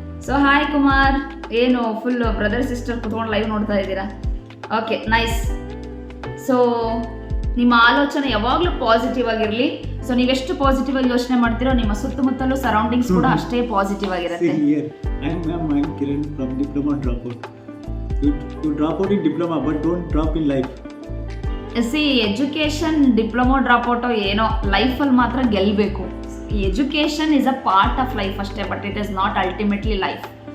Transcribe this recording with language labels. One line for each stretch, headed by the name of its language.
Kannada: So hi Kumar, ಏನು full brother sister ಕುತ್ಕೊಂಡು live ನೋಡ್ತಾ ಇದ್ದೀರಾ? Okay, nice. ಸೊ ನಿಮ್ಮ ಆಲೋಚನೆ ಯಾವಾಗಲೂ ಪಾಸಿಟಿವ್ ಆಗಿರಲಿ. ಸೊ ನೀವೆಷ್ಟು ಪಾಸಿಟಿವ್ ಆಗಿ ಯೋಚನೆ ಮಾಡ್ತೀರೋ ನಿಮ್ಮ ಸುತ್ತಮುತ್ತಲೂ ಸರೌಂಡಿಂಗ್ಸ್ ಕೂಡ ಅಷ್ಟೇ ಪಾಸಿಟಿವ್ ಆಗಿರುತ್ತೆ.
English: I'm Kiran from diploma dropout. You drop out in diploma but don't drop in life.
Kannada: Education diploma ಡ್ರಾಪ್ಔಟೋ ಏನೋ, ಲೈಫಲ್ಲಿ ಮಾತ್ರ ಗೆಲ್ಲಬೇಕು.
English: education is a part of life
Kannada: ಅಷ್ಟೇ,
English: But it is not ultimately life.